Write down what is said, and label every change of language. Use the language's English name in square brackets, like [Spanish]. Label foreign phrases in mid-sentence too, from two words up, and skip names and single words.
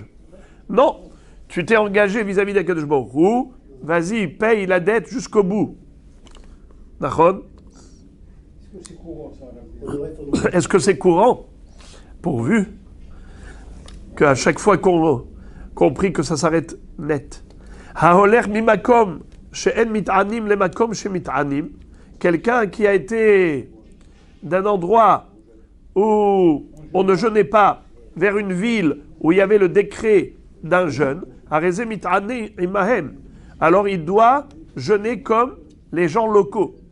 [French] Non, tu t'es engagé vis-à-vis d' [Hebrew] הקדוש ברוך הוא, [French] vas-y, paye la dette jusqu'au bout. D'accord? Est-ce que c'est courant? Pourvu qu'à chaque fois qu'on prie que ça s'arrête net. [Hebrew] העולה ממקום שאין מתענים למקום שמתענים. [French] Quelqu'un qui a été d'un endroit où on ne jeûnait pas vers une ville où il y avait le décret d'un jeûne, alors il doit jeûner comme les gens locaux.